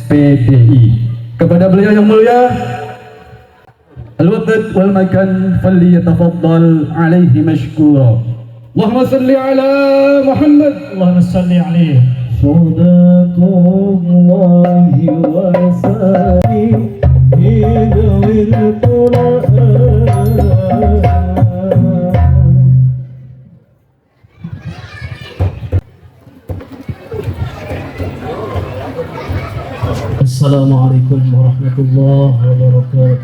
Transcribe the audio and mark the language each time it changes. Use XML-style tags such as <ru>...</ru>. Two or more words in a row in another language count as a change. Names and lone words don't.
<ar>PDI.</ar> <id>Kepada beliau yang mulia</id> <ar>الوقت والمكان فليتفضل عليه مشكورا. اللهم صل على محمد. اللهم صل عليه. صدق الله وسلم هداية القرآن. السلام عليكم ورحمة الله وبركاته.</ar>